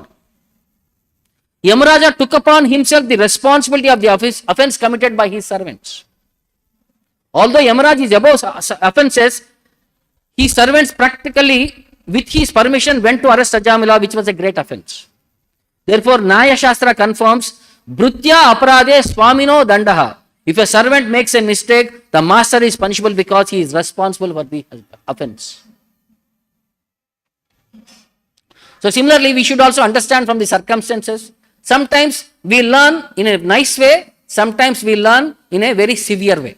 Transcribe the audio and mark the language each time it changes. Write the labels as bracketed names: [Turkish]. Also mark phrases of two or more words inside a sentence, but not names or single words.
[English] Yamaraja took upon himself the responsibility of the offense committed by his servants. Although Yamaraj is above offenses, his servants practically, with his permission, went to arrest Ajamila, which was a great offense. Therefore, Nyaya Shastra confirms, [Sanskrit] भृत्य अपराधे स्वामिनो दण्डः. [English] If a servant makes a mistake, the master is punishable because he is responsible for the offense. So similarly, we should also understand from the circumstances. Sometimes we learn in a nice way, sometimes we learn in a very severe way.